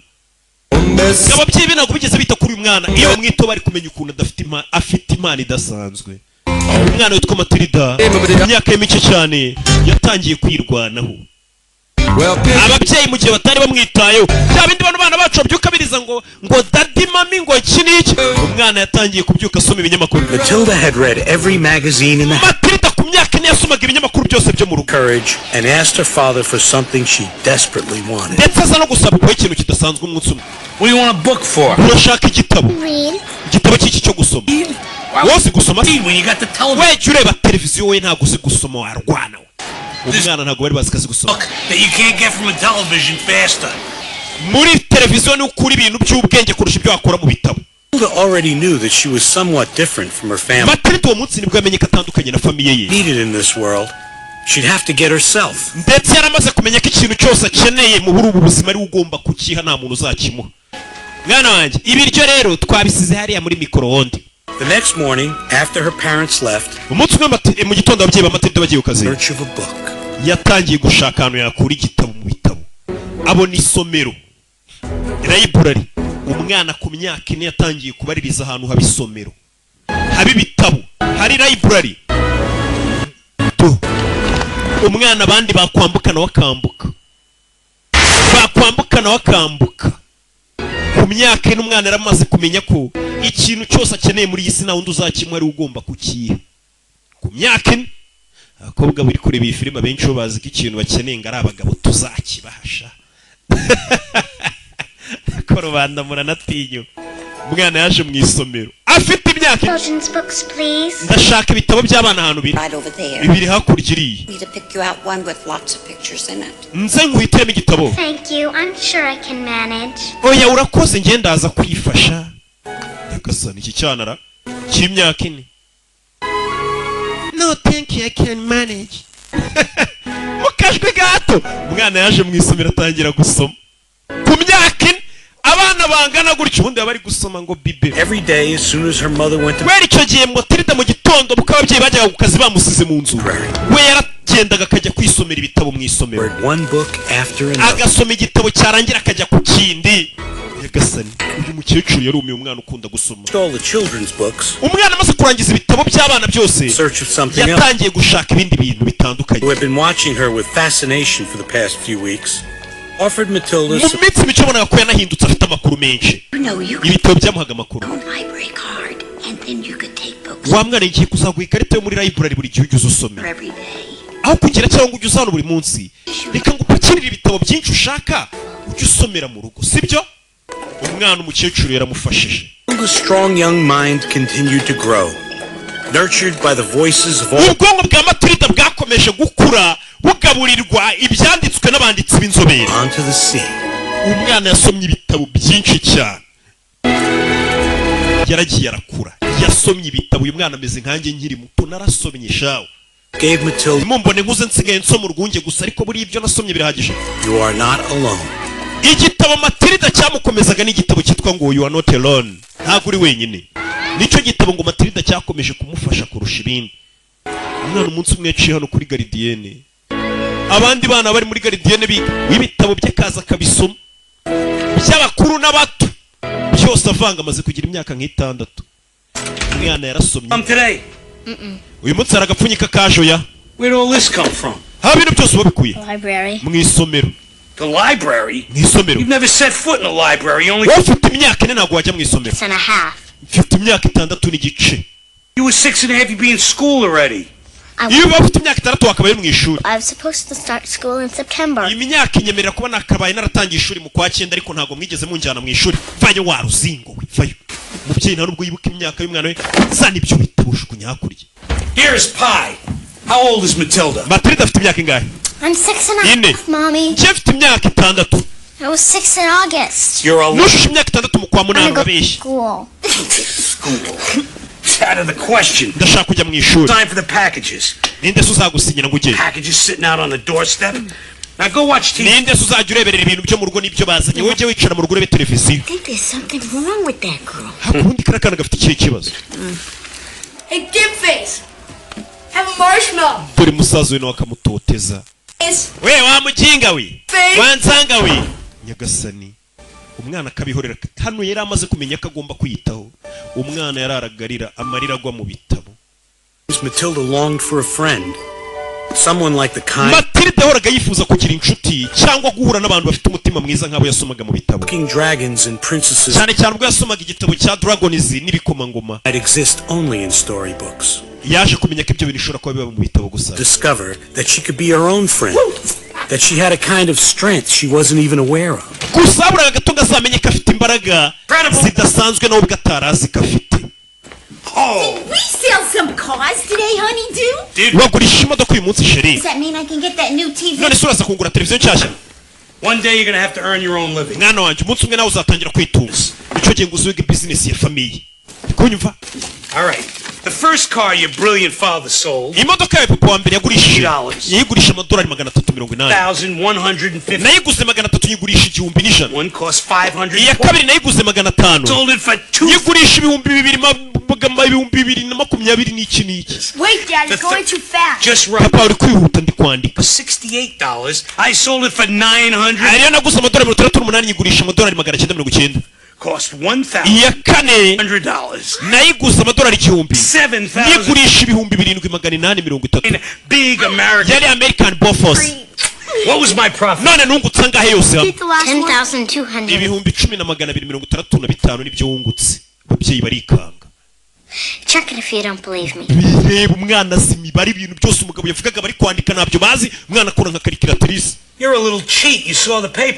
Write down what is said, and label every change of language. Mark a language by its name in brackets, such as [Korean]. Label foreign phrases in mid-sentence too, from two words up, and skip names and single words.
[Kinyarwanda] ababyeyi be ntabwo bigeze bita kuri uyu mwana iyo bamwito bari kumenya ukuntu afite impano idasanzwe. umwana witwa Matilda mu myaka ye mike cyane yatangiye kwirwanaho. ababyeyi mu gihe batari bamwitayeho bya bindi bana bacu babyuka biriza ngo daddy mami ngo iki n'iki, umwana yatangiye kubyuka asoma ibinyamakuru. [English] Matilda had read every magazine in the [Kinyarwanda] Matilda ku myaka ine yasomaga ibinyamakuru byose byo mu rugo. [English] Courage and asked her father for something she desperately wanted. [Kinyarwanda] ndetse aza no gusaba kuba ikintu kidasanzwe umunsi umwe. [English] What do you want a book for? [Kinyarwanda] urashaka igitabo? [English] Read. [Kinyarwanda] igitabo cy'iki cyo gusoma? wowe uzi gusoma? [English] When you got the television. [Kinyarwanda] we jya ureba televiziyo we ntabwo uzi gusoma warwana. umwana ntabwo bari bazi ko azi gusoma. [English] That you can't get from a television faster. [Kinyarwanda] muri televiziyo ni ukura ibintu by'ubwenge kurusha ibyo wakora mu bitabo. [English] Matilda already knew that she was somewhat different from her family. [Kinyarwanda] Matilda uwo munsi nibwo yamenye ko atandukanye na famiye ye. [English] Needed in this world, she'd have to get herself. [Kinyarwanda] ndetse yaramaze kumenya ko ikintu cyose akeneye mu buri ubu buzima ari ugomba kukiha nta muntu uzakimuha. mwana wanjye ibiryo rero twabisize hariya muri micro-onde. [English] The next morning, after her parents left, [Kinyarwanda] umunsi umwe mu gitondo ababyeyi ba Matilda bagiye ku kazi [English] search of a book. [Kinyarwanda] yatangiye gushaka ahantu yakura igitabo mu bitabo. abona isomero library. umwana ku myaka ine yatangiye kubaririza ahantu haba isomero haba ibitabo hari library. umwana abandi bakwambukana wakambuka ku myaka ine umwana yaramaze kumenya ko ikintu cyose akeneye muri iyi si nta wundi uzakimuha ari ugomba kukiha. ku myaka ine abakobwa bari kureba iyi filime abenshi bo bazi ko ikintu bakeneye ngo ari abagabo tuzakibahasha. ko rubanda muranatinya. umwana yaje mu isomero afite imyaka [English] Children's books, please. [Kinyarwanda] ndashaka ibitabo by'abana ahantu [English] Right over there. [Kinyarwanda] bibiri hakurya iriya. [English] Need to pick you out one with lots of pictures in it. [Kinyarwanda] nze nguhitiremo igitabo. [English] Thank you. I'm sure I can manage. [Kinyarwanda] oya urakoze njye ndaza kwifasha. nyagasani iki cyanara cy'imyaka ine. [English] no thank you I can manage. [Kinyarwanda] mu kajwi gato umwana yaje mu isomero atangira gusoma ku myaka ine. abana bangana gutyo ubundi bari gusoma ngo bibe. [English] Every day, as soon as her mother went to [Kinyarwanda] wera icyo gihe Matilda mu gitondo kuko ababyeyi bajyaga ku kazi bamusize mu nzu we yaragendaga akajya kwisomera ibitabo mu isomero. [English] read one book after another. [Kinyarwanda] agasoma igitabo cyarangira akajya ku kindi. nyagasani uyu mukecuru yarumiye umwana ukunda gusoma. [English] All the children's books. [Kinyarwanda] umwana amaze kurangiza ibitabo by'abana byose [English] Search of something else. [Kinyarwanda] yatangiye gushaka ibindi bintu bitandukanye. [English] Who had been watching her with fascination for the past few weeks, offered Matilda [Kinyarwanda] mu minsi mike ubonaga ko yanahindutse afite amakuru menshi. [English] You know, you could [Kinyarwanda] ibitabo byamuhaga amakuru. [English] own library card, and then you could take books [Kinyarwanda] wa mwana igiye kuzaguha ikarita yo muri library buri gihe ujya uza usomera [English] every day. [Kinyarwanda] aho kugira cyangwa ujya uza hano buri munsi. reka ngo upakirire ibitabo byinshi ushaka ujye usomera mu rugo sibyo. umwana umukecuru yaramufashije. [English] Matilda's strong young mind continued to grow, nurtured by the voices of all. [Kinyarwanda] ubwonko bwa Matilda bwakomeje gukura bugaburirwa ibyanditswe n'abanditsi b'inzobere. [English] Onto the sea. [Kinyarwanda] umwana yasomye ibitabo byinshi cyane yaragiye arakura yasomye ibitabo. uyu mwana ameze nkanjye nkiri muto narasomye shawe. [English] Gave Matilda, [Kinyarwanda] mumbone nkuze nsigaye nsoma urwunge gusa ariko buri ibyo nasomye birahagije. [English] you are not alone. [Kinyarwanda] igitabo Matilda cyamukomezaga n'igitabo cyitwa ngo [English] you are not alone. [Kinyarwanda] ntabwo uri wenyine. nicyo gitabo ngo Matilda cyakomeje kumufasha kurusha ibindi. umwana umunsi umwe yaciye hano kuri garidiyene abandi bana bari muri garidiyene biga w'ibitabo bye kaza kabisoma by'abakuru n'abato byose avanga amaze kugira imyaka nk'itandatu. umwana yarasomye. [English] Today. [Kinyarwanda] uyu munsi hari agapfunyika kajoya. [English] Where did all this come from? [Kinyarwanda] haba ibintu byose wabikuye [English] Library. [Kinyarwanda] mu isomero. [English] The library? [Kinyarwanda] mu isomero. [English] You've never set foot in a library. Only [Kinyarwanda] wowe ufite imyaka ine ntabwo wajya mu isomero. [English] 6.5. [Kinyarwanda] mfite imyaka itandatu n'igice. [English] you were 6.5. You'd be in school already. [Kinyarwanda] iyo uba ufite imyaka itandatu wakabaye mu ishuri. [English] I was supposed to start school in September. [Kinyarwanda] iyi myaka inyemerera kuba nakabaye naratangiye ishuri mu kwa cyenda ariko ntabwo mwigeze munjyana mu ishuri. vayo waruzingo we vayo. umubyeyi nta nubwo yibuka imyaka y'umwana we zana ibyo bitabujugunya hakurya. [English] Here's Pi. How old is Matilda? [Kinyarwanda] Matilda afite imyaka ingahe? [English] I'm 6.5, Mommy. [Kinyarwanda] Njye afite imyaka 6. [English] I was 6 in August. You're a [Kinyarwanda] nushushe imyaka 6 mu kwa munani urabeshya. [English] School. It's out of the question. [Kinyarwanda] Ndashaka kujya mu ishuri. [English] Time for the packages. [Kinyarwanda] Ninde se uzagusinyira ngo ujye? [English] Packages sitting out on the doorstep. Now go watch TV. [Kinyarwanda] Ninde se uzajya ureberera ibintu byo mu rugo n'ibyo bazanye? Wowe wicara mu rugo urebe televiziyo. [English] I think there's something wrong with that girl. [Kinyarwanda] Hakundi karakana gafite ikihe kibazo? [English] Hey, Dip Face! Have a marshmallow! [Kinyarwanda] Dore musaza we nawe akamutoteza. We wa mujinga we! Wansanga we! Nyagasani. Umwana akabihorera hano yari amaze kumenya ko agomba kwiyitaho. Umwana yararagarira amarira agwa mu bitabo. [English] Matilda longed for a friend. Someone like the kind. [Kinyarwanda] Matilda yahoraga yifuza kugira inshuti cyangwa guhura n'abantu bafite umutima mwiza nk'abo yasomaga mu bitabo. [English] King dragons and princesses. [Kinyarwanda] Cyane cyane ubwo yasomaga igitabo cya Dragons n'ibikomangoma. [English] That exist only in storybooks. [Kinyarwanda] Yaje kumenya ko ibyo bintu bishobora kuba biba mu bitabo gusa. [English] Discover that she could be her own friend. That she had a kind of strength she wasn't even aware of. [Kinyarwanda] Gusa buriya gato ngazamenye ko afite imbaraga zidasanzwe nawe bwatarazi ko afite. [English] Oh! We sell some cars today, honey, [Kinyarwanda] Wagurisha imodoka uyu munsi sheri. [English] Does that mean I can get that new TV? [Kinyarwanda] None se uraza kugura televiziyo nshyashya? [English] One day you're gonna have to earn your own living. [Kinyarwanda] Mwana wanjye umunsi umwe nawe uzatangira kwitunga. Nicyo gihe ngo uzuge business ya famiye. Kunyumva? [English] All right. The first car your brilliant father sold. [Kinyarwanda] Imodoka yawe papa wa mbere yagurishije. Yigurisha amadolari $380. 1,150. Nayiguze $300 yigurisha $1,000. [English] One cost 500. [Kinyarwanda] Iya kabiri nayiguze $500. [English] Sold it for 2. [Kinyarwanda] Yigurisha $2,220 n'iki n'iki. [English] Wait, Dad, it's going too fast. Just right. [Kinyarwanda] Papa uri kwihuta ndi kwandika. $68. [English] I sold it for 900. [Kinyarwanda] Ariyo naguze amadolari $308 yigurisha amadolari $990. [English] Cost $1,000. [Kinyarwanda] Iya kane nayiguze amadolari $1,000. Yigurisha $2,730. [English] Big American. [Kinyarwanda] Yari American Bofors. [English] What was my profit? [Kinyarwanda] None nungutse angahe yose hamwe? 10,200. $10,235 nibyo wungutse. Ababyeyi barikanga. [English] Check it if you don't believe me. [Kinyarwanda] Bireba umwana azi imibare ibintu byose umugabo yavugaga bari kwandika ntabyo bazi. Umwana akora nka calculatrice. [English] You're a little cheat. You saw the paper.